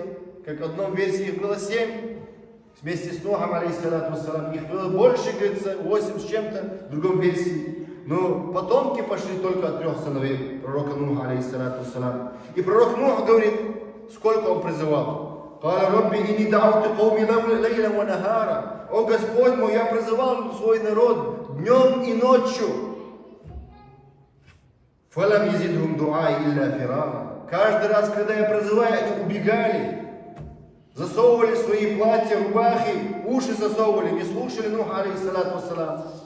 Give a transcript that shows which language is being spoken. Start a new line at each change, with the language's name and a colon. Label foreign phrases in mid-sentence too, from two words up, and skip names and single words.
Russian: Как в одном версии их было 7. Вместе с Нухом,
Arabic: عليه الصلاة والسلام.
Russian: Их было больше, говорится, 8 с чем-то, в другом версии. Но потомки пошли только от 3 сыновей пророка Нуха,
Arabic: عليه الصلاة والسلام.
Russian: И пророк Нух говорит, сколько он призывал.
Arabic: «قال ربي إني دعوت قومي ليلا ونهارا».
Russian: О Господь мой, я призывал свой народ днем и ночью.
Arabic: «فلم يزدهم دعائي إلا فرارا».
Russian: Каждый раз, когда я призываю, они убегали. Засовывали свои платья, рубахи, уши засовывали, не слушали Нуха,
Arabic: عليه الصلاة والسلام.